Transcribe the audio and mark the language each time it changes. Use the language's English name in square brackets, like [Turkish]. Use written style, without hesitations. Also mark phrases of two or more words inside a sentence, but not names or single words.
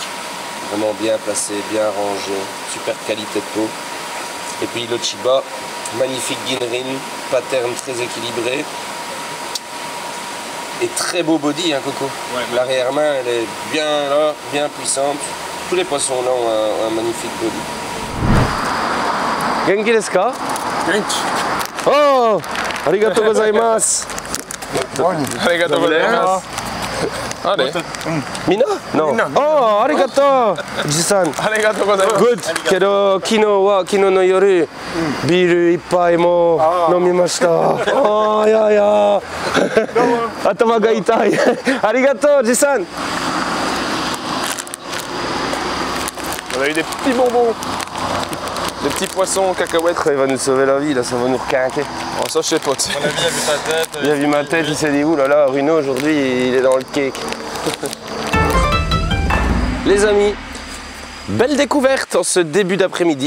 [French] Vraiment bien placé, bien rangé, super qualité de peau. Et puis le Chiba, magnifique Ginrin, pattern très équilibré. Et très beau body, hein, Coco. Ouais. L'arrière-main, elle est bien là, bien puissante. Tous les poissons là ont un magnifique body. [Japanese] 元気ですか? Oh! ありがとうございます! ありがとうございます. [French] Allez. Mina? No. [Japanese] Oh, arigatou! Ji-san. ありがとうございます. Good. けど、昨日の夜、ビール一杯も飲みました. Oh, ya ya. 頭が痛い。ありがとう、じいさん. [French] On a eu des petits bonbons. Des petits poissons, cacahuètes. Il va nous sauver la vie, là, ça va nous requinquer. Oh, ça, je sais pas. On a bien vu ta tête. Il a vu ma tête, il s'est dit, oulala, Bruno, aujourd'hui, il est dans le cake. Les amis, belle découverte en ce début d'après-midi.